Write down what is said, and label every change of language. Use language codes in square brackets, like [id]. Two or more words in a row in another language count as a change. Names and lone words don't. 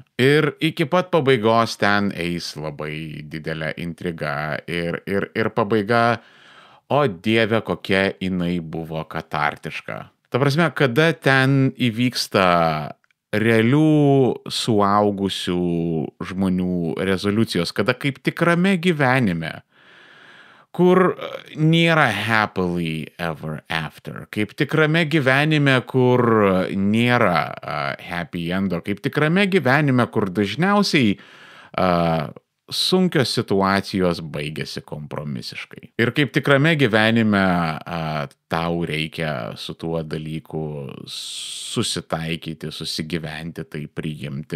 [lt] Ir iki pat pabaigos ten eis labai didelė intriga ir pabaiga, o dieve, kokia jinai buvo katartiška. Ta prasme, kada ten įvyksta realių suaugusių žmonių rezoliucijos, kada kaip tikrame gyvenime, kur nėra [en] happily ever after, [lt] kaip tikrame gyvenime, kur nėra [en] happy endo, [lt] kaip tikrame gyvenime, kur dažniausiai sunkios situacijos baigėsi kompromisiškai. Ir kaip tikrame gyvenime tau reikia su tuo dalyku susitaikyti, susigyventi, tai priimti.